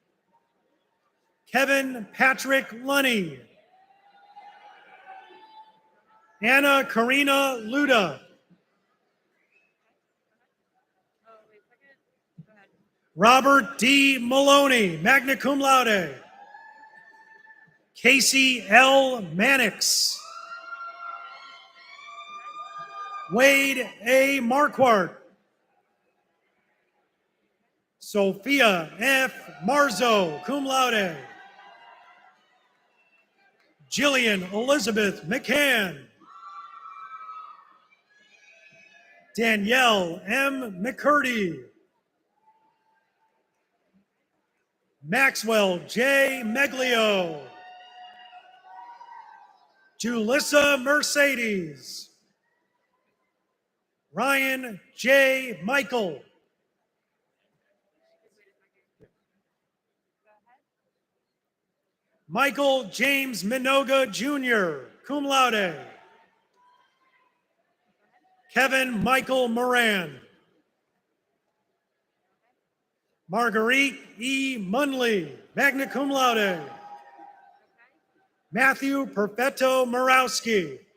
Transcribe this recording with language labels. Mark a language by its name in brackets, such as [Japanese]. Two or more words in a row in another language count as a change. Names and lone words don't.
[English] Kevin Patrick Lunny. Anna Karina Luda. Robert D. Maloney, [Latin] magna cum laude. [English] Casey L. Mannix. Wade A. Marquardt. Sophia F. Marzo, [Latin] cum laude. [English] Jillian Elizabeth McCann. Danielle M. McCurdy. Maxwell J. Meglio. Julissa Mercedes. Ryan J. Michael. Michael James Minoga Jr., [Latin] cum laude. [English] Kevin Michael Moran. Marguerite E. Munley, [Latin] magna cum laude. [English] Matthew Perfetto Morawski.